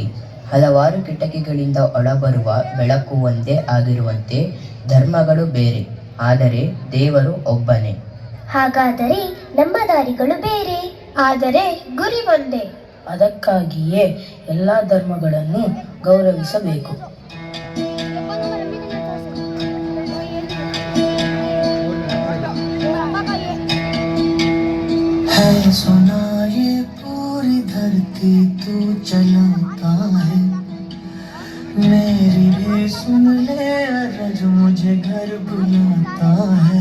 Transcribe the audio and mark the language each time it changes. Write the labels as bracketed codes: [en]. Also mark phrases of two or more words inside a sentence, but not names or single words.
[kn] ಹಲವಾರು ಕಿಟಕಿಗಳಿಂದ ಒಳಬರುವ ಬೆಳಕು ಒಂದೇ ಆಗಿರುವಂತೆ ಧರ್ಮಗಳು ಬೇರೆ, ಆದರೆ ದೇವರು ಒಬ್ಬನೇ. ಹಾಗಾದರೆ ನಮ್ಮ ದಾರಿಗಳು ಬೇರೆ, ಆದರೆ ಗುರಿ ಒಂದೇ. ಅದಕ್ಕಾಗಿಯೇ ಎಲ್ಲ ಧರ್ಮಗಳನ್ನು ಗೌರವಿಸಬೇಕು. [hi] है सुना ये पूरी धरती तू चलाता है, मेरी भी सुन ले अरज मुझे घर बुलाता है।